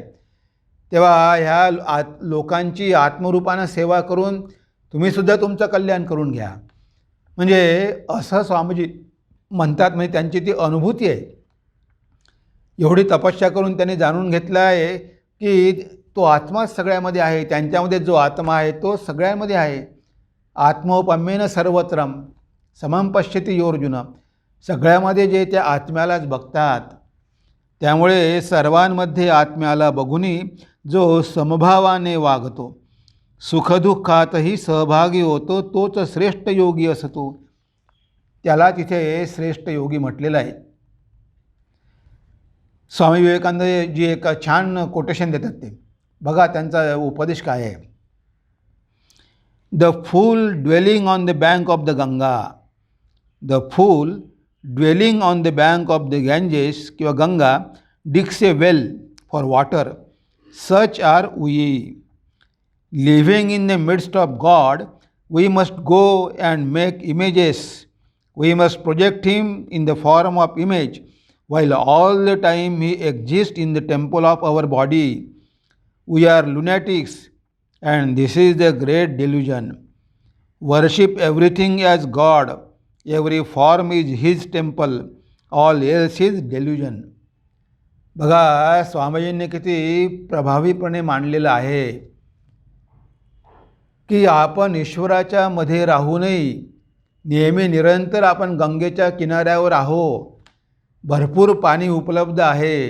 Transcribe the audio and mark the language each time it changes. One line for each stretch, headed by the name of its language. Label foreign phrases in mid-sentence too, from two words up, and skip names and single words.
Marathi: तेव्हा ह्या लोकांची आत्मरूपानं सेवा करून तुम्हीसुद्धा तुमचं कल्याण करून घ्या. म्हणजे असं स्वामीजी म्हणतात. म्हणजे त्यांची ती अनुभूती आहे. एवढी तपस्या करून त्यांनी जाणून घेतलं आहे की तो आत्माच सगळ्यामध्ये आहे, त्यांच्यामध्ये जो आत्मा आहे तो सगळ्यांमध्ये आहे.
Sanskrit: आत्मौपम्येन सर्वत्रम समं पश्यति योर्जुन.
Marathi: सगळ्यामध्ये जे त्या आत्म्यालाच बघतात. त्यामुळे सर्वांमध्ये आत्म्याला बघुनी जो समभावाने वागतो, सुखदुःखातही सहभागी होतो, तोच श्रेष्ठ योगी असतो. त्याला तिथे श्रेष्ठ योगी म्हटलेलं आहे. स्वामी विवेकानंद जी एक छान कोटेशन देतात ते बघा, त्यांचा उपदेश काय आहे.
English: The fool dwelling on the bank of the Ganga, the fool dwelling on the bank of the Ganges किंवा Ganga digs a well for water, such are we. Living in the midst of God we must go and make images. We must project him in the form of image while all the time he exists in the temple of our body. We are lunatics and this is the great delusion. Worship everything as God. Every form is his temple. All else is delusion.
Marathi: बघा स्वामीजींनी किती प्रभावीपणे मांडलेलं आहे की आपण ईश्वराच्या मध्ये राहूनही नेहमी निरंतर आपण गंगेच्या किनाऱ्यावर आहो. भरपूर पाणी उपलब्ध आहे.